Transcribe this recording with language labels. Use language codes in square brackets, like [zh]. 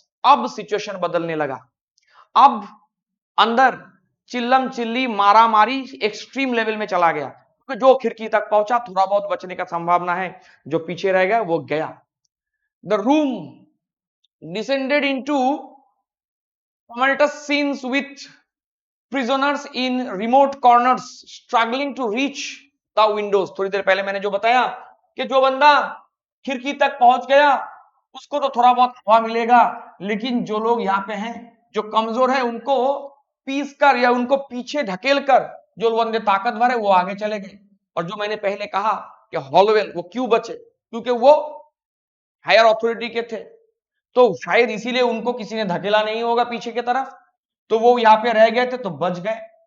[hi] अब सिचुएशन बदलने लगा, अब अंदर चिल्लम चिल्ली मारा मारी एक्सट्रीम लेवल में चला गया, क्योंकि जो खिड़की तक पहुंचा थोड़ा बहुत बचने का संभावना है, जो पीछे रह गया वो गया। [en] The room descended into tumultuous scenes with prisoners in remote corners struggling to reach the windows। [hi] थोड़ी देर पहले मैंने जो बताया कि जो बंदा खिड़की तक पहुंच गया उसको तो थोड़ा बहुत हवा मिलेगा, लेकिन जो लोग यहाँ पे हैं जो कमजोर है उनको पीस कर या उनको पीछे ढकेल कर जो बंदे ताकतवर है वो आगे चले गए। और जो मैंने पहले कहा कि हॉलोवेल वो क्यों बचे, क्योंकि वो हायर अथॉरिटी के थे, तो शायद इसीलिए उनको किसी ने धकेला नहीं होगा पीछे की तरफ, तो वो यहाँ पे रह गए थे तो बच गए।